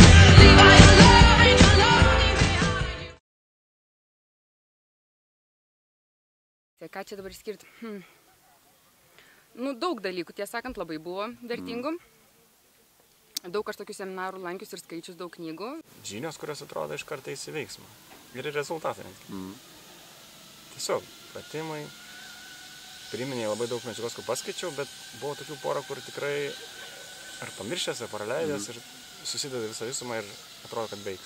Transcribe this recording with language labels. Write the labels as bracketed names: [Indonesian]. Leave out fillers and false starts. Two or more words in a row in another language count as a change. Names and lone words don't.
[English] Leave all your love and your lonely behind you. [Lithuanian] Ką čia dabar skirti? Nu, daug dalykų, tiesą sakant, labai buvo vertingų. Daug aš tokių seminarų lankius ir skaičius daug knygų. Žinios, kurios atrodo iš karto į veiksmą. Ir rezultatai. Tiesiog pratimai. Priminėjau labai daug medžiagos, kur paskaičiau, bet buvo tokių porą, kur tikrai ar pamiršęs, ar praleidęs ir susideda visą visumą ir atrodo, kad baigs.